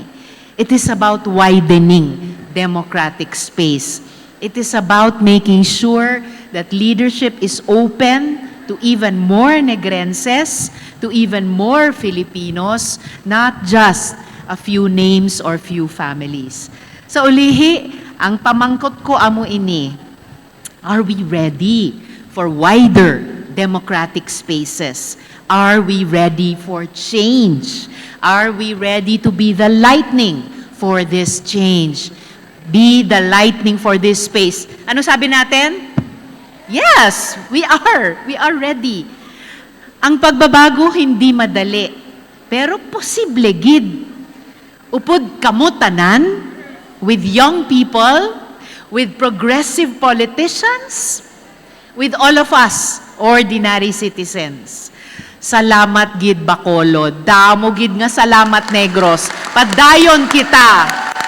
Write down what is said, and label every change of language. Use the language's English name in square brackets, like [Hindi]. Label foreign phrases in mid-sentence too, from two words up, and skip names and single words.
[English] It is about widening democratic space. It is about making sure that leadership is open to even more Negrenses, to even more Filipinos, not just a few names or few families. [Hiligaynon] Sa ulihi, ang pamangkot ko amo ini, [English] are we ready for wider democratic spaces? Are we ready for change? Are we ready to be the lightning for this change? Be the lightning for this space. [Filipino] Ano sabi natin? [English] Yes, we are. We are ready. [Filipino] Ang pagbabago hindi madali, pero posible gid. [Hiligaynon] Upod kamo tanan, [English] with young people, with progressive politicians, with all of us, ordinary citizens. [Hiligaynon] Salamat gid Bacolod. Damo gid nga salamat Negros. Padayon kita.